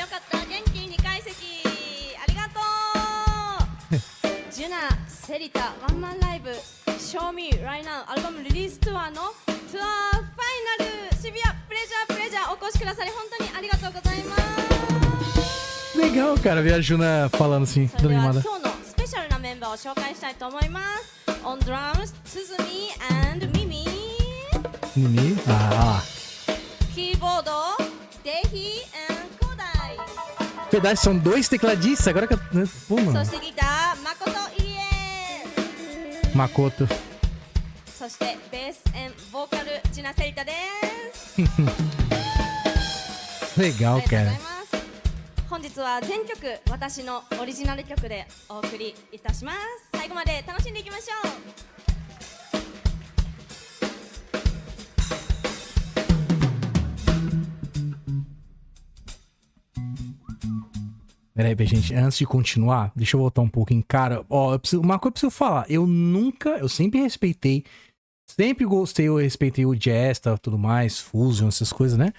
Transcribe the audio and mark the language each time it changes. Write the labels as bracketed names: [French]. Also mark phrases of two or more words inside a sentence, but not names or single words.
[Japanese] Juna Serita One Man Live Show Me Right Now アルバムリリースツアーのツアーファイナル渋谷プレジャーお越しくださり本当にありがとうございます。 [Portuguese] Legal, cara, ver a Juna falando assim, [Japanese] それでは [Portuguese] animada. [Japanese] 今日のスペシャルなメンバーを紹介したいと思います。 [English] On drums 鈴見 and ミミ [Portuguese] Mimi? Ah, [Japanese] キーボードデヒ and コダイ [Portuguese] verdade, são dois tecladistas. Agora que eu... Pô, [Japanese] そ [Portuguese] mano. [Japanese] してギター誠入江 [Portuguese] Makoto. [Japanese] そしてベース&ボーカルジュナセリタです。 [Portuguese] Legal, [Japanese] ありがとうござ [Portuguese] cara. [Japanese] います。本日は全曲私のオリジナル曲でお送りいたします。最後まで楽しんでいきましょう。 [Portuguese] Peraí, gente, antes de continuar, deixa eu voltar um pouquinho. Cara, ó, uma coisa eu preciso falar. Eu sempre respeitei, sempre gostei, eu respeitei o jazz, tá, tudo mais, fusion, essas coisas, né?